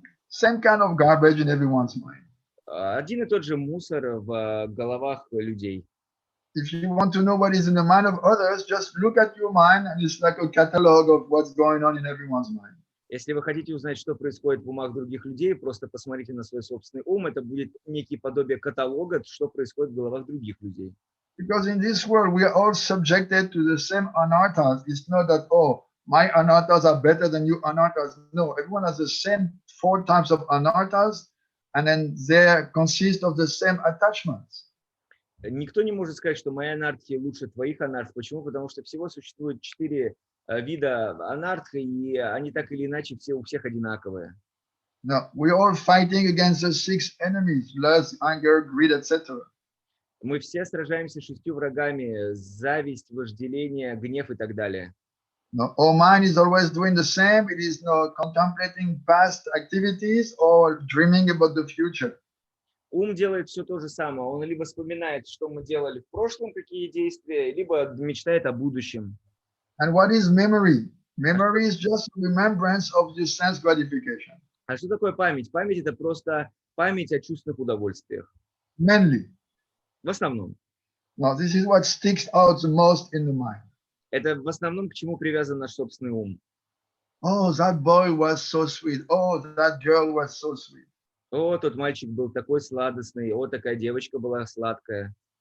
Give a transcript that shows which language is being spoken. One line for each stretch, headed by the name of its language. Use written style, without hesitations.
English: Same kind of garbage in everyone's mind.
Russian: Один и тот же мусор в головах людей.
English: If you want to know what is in the mind of others, just look at your mind, and it's like a catalog of what's going on in everyone's mind.
Russian: Если вы хотите узнать, что происходит в умах других людей, просто посмотрите на свой собственный ум. Это будет некий подобие каталога, что происходит в головах других людей.
English: Because in this world, we are all subjected to the same anarthas. It's not that, oh, my anarthas are better than your anarthas. No, everyone has the same 4 types of anarthas, and then they consist of the same attachments.
Russian: Никто не может сказать, что мои анархии лучше твоих анарх. Почему? Потому что всего существует 4 вида анархи, и они так или иначе все у всех одинаковые.
English: No, we are all fighting against the 6 enemies: lust, anger, greed, etc.
Russian: Мы все сражаемся 6 врагами: зависть, вожделение, гнев и так далее.
English: No, our mind is always doing the same. It is contemplating past activities or dreaming about the future.
Russian: Ум делает все то же самое. Он либо вспоминает, что мы делали в прошлом, какие действия, либо мечтает о будущем.
English: And what is memory? Memory is just remembrance of the sense gratification.
Russian: А что такое память? Память – это просто память о чувственных удовольствиях.
English: Mainly.
Russian: В основном.
English: Now, this is what sticks out the most in the mind.
Russian: Это в основном к чему привязан наш собственный ум.
English: Oh, that boy was so sweet. Oh, that girl was so sweet.
Russian: О, тот мальчик был такой сладостный. О, такая девочка была сладкая.